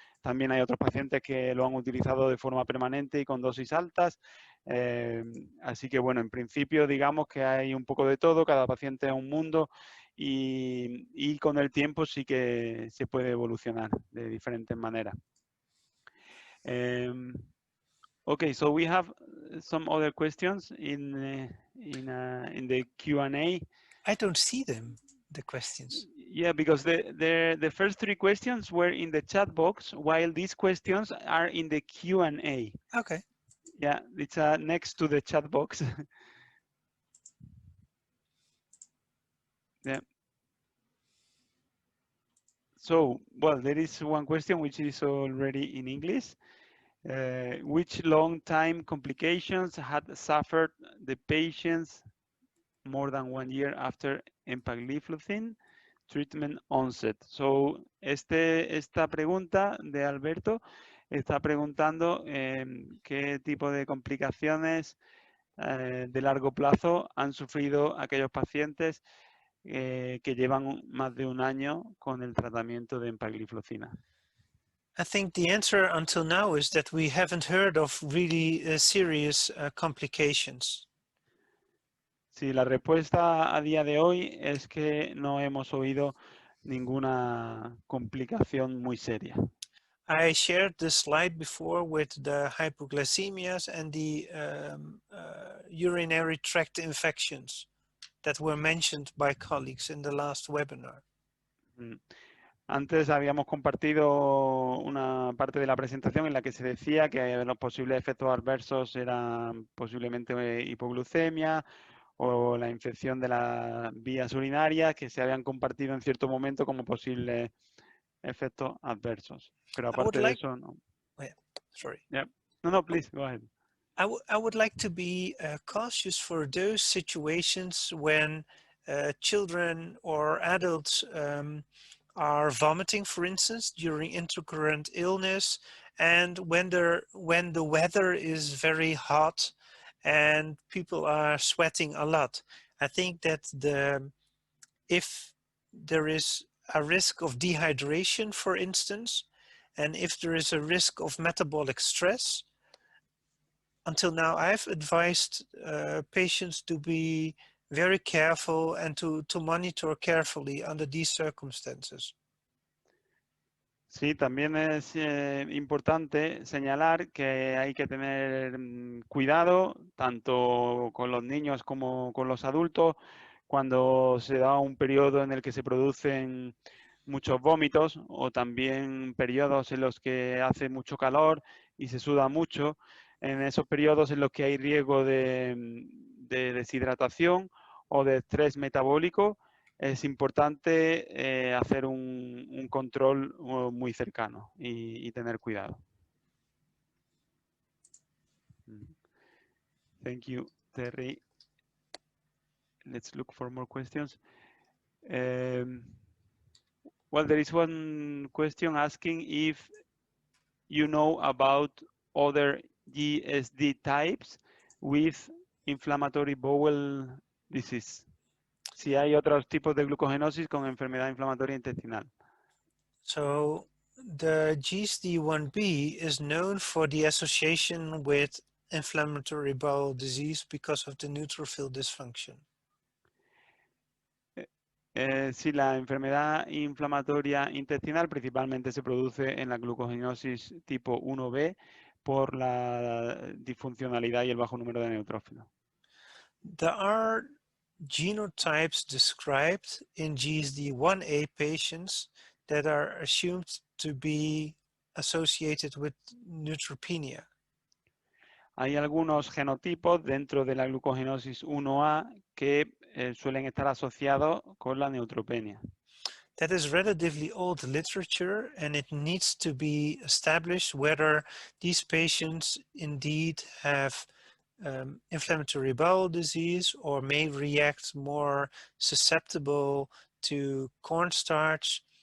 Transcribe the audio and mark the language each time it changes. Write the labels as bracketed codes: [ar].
[es] También hay otros pacientes que lo han utilizado de forma permanente y con dosis altas. Así que bueno, en principio digamos que hay un poco de todo, cada paciente es un mundo y con el tiempo sí que se puede evolucionar de diferentes maneras. [en] Okay, so we have some other questions in the Q&A. I don't see them, the questions. Yeah, because the first three questions were in the chat box, while these questions are in the Q&A. Okay. Yeah, it's next to the chat box. Yeah. So, well, there is one question which is already in English. Which long-time complications had suffered the patients more than 1 year after empagliflozin treatment onset? [es] So, esta pregunta de Alberto está preguntando qué tipo de complicaciones de largo plazo han sufrido aquellos pacientes que llevan más de 1 año con el tratamiento de empagliflozina. [en] I think the answer until now is that we haven't heard of really serious complications. [es] Sí, la respuesta a día de hoy es que no hemos oído ninguna complicación muy seria. [en] I shared this slide before with the hypoglycemias and the urinary tract infections that were mentioned by colleagues in the last webinar. [es] Antes habíamos compartido una parte de la presentación en la que se decía que los posibles efectos adversos eran posiblemente hipoglucemia o la infección de las vías urinarias que se habían compartido en cierto momento como posibles efectos adversos. Pero aparte de eso, no. [en] Yeah, sorry. Yeah. No, please, go ahead. I would like to be cautious for those situations when children or adults are vomiting, for instance, during intercurrent illness, and when the weather is very hot and people are sweating a lot. I think that if there is a risk of dehydration, for instance, and if there is a risk of metabolic stress, until now I've advised patients to be very careful and to monitor carefully under these circumstances. [es] Sí, también es importante señalar que hay que tener cuidado tanto con los niños como con los adultos cuando se da un periodo en el que se producen muchos vómitos o también periodos en los que hace mucho calor y se suda mucho. En esos periodos en los que hay riesgo de deshidratación o de estrés metabólico, es importante hacer un control muy cercano y tener cuidado. [en] Thank you, Terry. Let's look for more questions. Well, there is one question asking if you know about other GSD types with inflammatory bowel disease. [es] Si hay otros tipos de glucogenosis con enfermedad inflamatoria intestinal. [en] So The GSD1B is known for the association with inflammatory bowel disease because of the neutrophil dysfunction. [es] Sí, la enfermedad inflamatoria intestinal principalmente se produce en la glucogenosis tipo 1B por la disfuncionalidad y el bajo número de neutrófilos. [en] There are genotypes described in GSD1A patients that are assumed to be associated with neutropenia. [es] Hay algunos genotipos dentro de la glucogenosis 1A que suelen estar asociados con la neutropenia. [en] That is relatively old literature, and it needs to be established whether these patients indeed have inflammatory bowel disease or may react more susceptible to cornstarch.